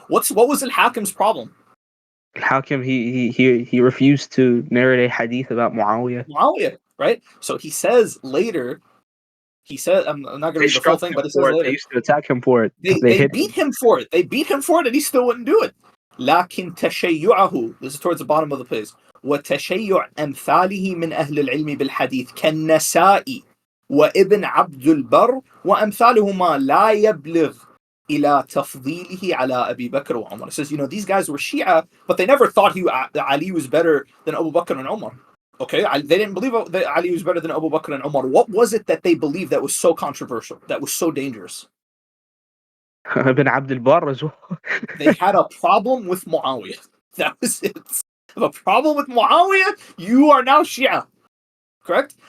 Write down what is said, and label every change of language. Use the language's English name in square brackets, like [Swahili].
[English] What was Al-Hakim's problem? Al-Hakim, he refused to narrate a hadith about Muawiya. Right? So he says later, I'm not going to read the full thing, but it says later. They used to attack him for it. They beat him for it. They beat him for it, and he still wouldn't do it. [Arabic] لكن تشيعه, [English] this is towards the bottom of the page, [Arabic] وتشيع أمثاله من أهل العلم بالحديث كالنسائي وابن عبد البر وأمثالهما لا يبلغ إلى تفضيله على أبي بكر وعمر. [English] It says, these guys were Shia, but they never thought Ali was better than Abu Bakr and Umar. Okay, they didn't believe that Ali was better than Abu Bakr and Umar. What was it that they believed that was so controversial, that was so dangerous? Ibn Abd al-Barr as well. They had a problem with Muawiyah. That was it. A problem with Muawiyah, you are now Shia. Correct?